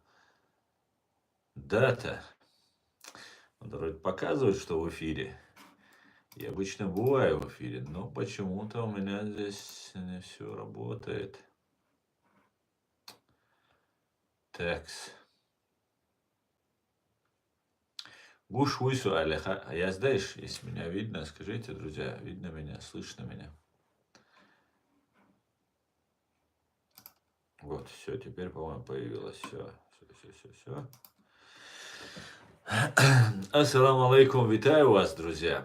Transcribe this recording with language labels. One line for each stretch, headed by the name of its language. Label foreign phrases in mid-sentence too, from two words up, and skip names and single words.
Russian: Дата. Он вроде показывает, что в эфире. И обычно бываю в эфире, но почему-то у меня здесь не все работает. Такс. Гуш уйсу аляха. А я знаешь, если меня видно, скажите, друзья, видно меня, слышно меня? Вот, все, теперь, по-моему, появилось все. Все.
Arabic: السلام عليكم,
Russian: витаю вас, друзья.